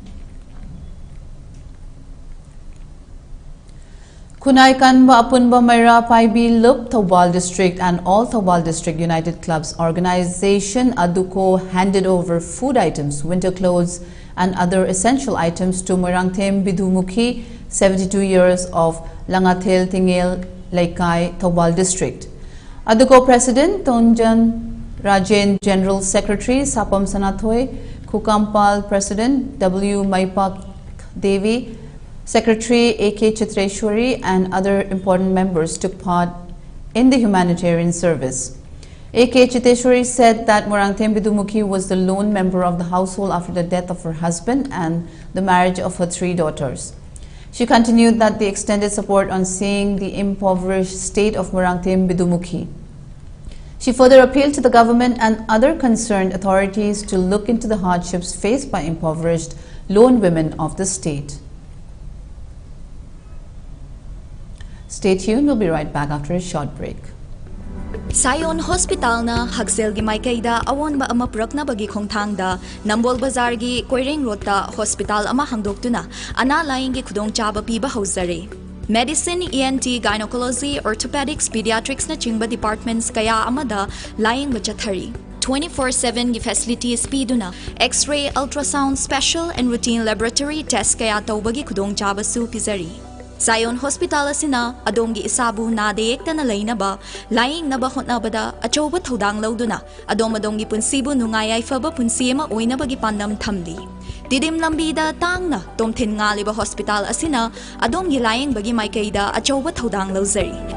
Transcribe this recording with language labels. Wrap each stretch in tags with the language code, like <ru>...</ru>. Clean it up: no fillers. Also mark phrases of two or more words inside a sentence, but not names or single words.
<en>Kunai Kanba Apunba Maira Paibi Lup Thawbal District and all Thawbal District United Clubs Organization Aduko handed over food items, winter clothes and other essential items to Moirangthem Bidumukhi, 72 years of Langathel Tingel Laikai Thawbal District. Aduko President Tonjan Rajen, General Secretary Sapam Sanathoy, Kukampal President W. Maipak Devi, Secretary A.K. Chitreshwari and other important members took part in the humanitarian service. A.K. Chitreshwari said that Moirangthem Bidumukhi was the lone member of the household after the death of her husband and the marriage of her 3 daughters. She continued that they extended support on seeing the impoverished state of Moirangthem Bidumukhi. She further appealed to the government and other concerned authorities to look into the hardships faced by impoverished lone women of the state. Stay tuned, we'll be right back after a short break.</en> <mni>Sayon Hospital na Hagsel gi Maikaida awon ba ama purak na bagi khongthangda Nambol Bazar gi Koireng Road ta hospital ama hangdoktuna ana laing gi khudong chaba piba hauzare.</mni> <en>Medicine, ENT, Gynecology, Orthopedics, Pediatrics na chingba departments</en> <mni>kaya amada laing bachathari.</mni> <en>24/7 gi facilities piduna X-ray, ultrasound, special and routine laboratory test</en> <mni>kaya tawbagi khudong chaba su pizari. Sayon Hospital asina adom gi isabu na deyekta na lainaba laing na ba hotnabada achoba thodang lauduna adom gi punsibu nungayay faba punsima oina bagi pandam thamli. Didim lambida tang na tomthin nga liba hospital asina adom gi laing bagi maikaida achoba thodang lauzari.</mni>